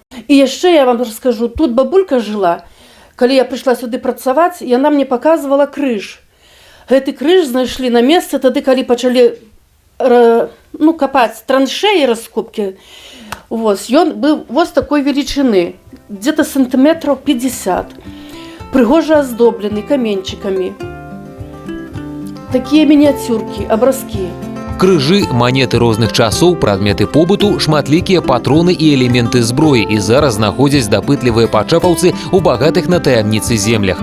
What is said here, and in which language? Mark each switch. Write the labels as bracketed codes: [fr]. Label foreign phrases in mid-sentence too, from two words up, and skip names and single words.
[be] І яшчэ я вам раскажу, тут бабулька жыла. Калі я прыйшла сюды працаваць, яна мне паказвала крыж. Гэты крыж знайшлі на месцы тады, калі пачалі капаць траншеі, раскопкі. Ён быў вось такой велічыны, [ru] где-то сантиметров 50, [be] прыгожа аздоблены каменчиками. Такія мініяцюркі, абразкі. Крыжы, манеты розных часоў, прадметы побыту, шматлікія патроны і элементы зброі і зараз знаходзяць дапытлівыя пачапаўцы ў багатых на таямніцы землях.